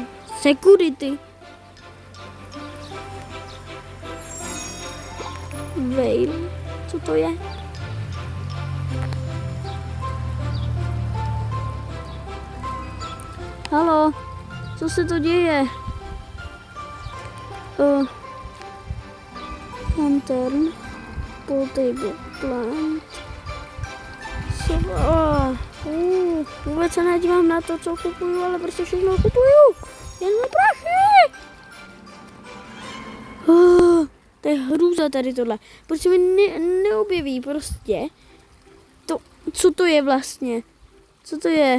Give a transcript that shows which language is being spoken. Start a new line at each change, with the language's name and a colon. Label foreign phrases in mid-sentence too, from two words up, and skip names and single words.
English: Security. Veil.
Czech: Co to je? Haló, co se to děje?
English: Lantern, portable plant.
Czech: Vůbec se nedívám na to, co kupuju, ale prostě všechno kupuju. Jen na prachy. To je hrůza tady tohle. Proč se mi neobjeví prostě? To, co to je vlastně? Co to je?